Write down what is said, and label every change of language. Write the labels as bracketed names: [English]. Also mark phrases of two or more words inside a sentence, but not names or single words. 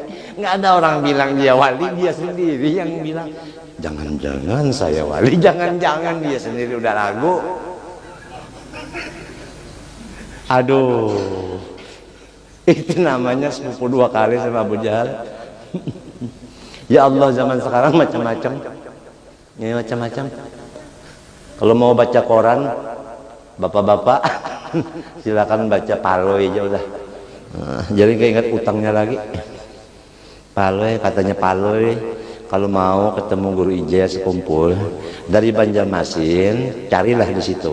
[Indonesian] Nggak ada orang bilang dia wali, dia sendiri yang bilang. Jangan-jangan saya wali, jangan-jangan dia sendiri udah ragu. Aduh, itu namanya sepupu dua kali sama Abu Jahal. Ya Allah, zaman sekarang macam-macam. Ini macam-macam. Kalau mau baca koran, bapak-bapak, silakan baca Paloy aja udah. Jadi keinget utangnya lagi. Paloy, katanya Paloy, kalau mau ketemu guru ijazah sekumpul dari Banjarmasin, carilah di situ.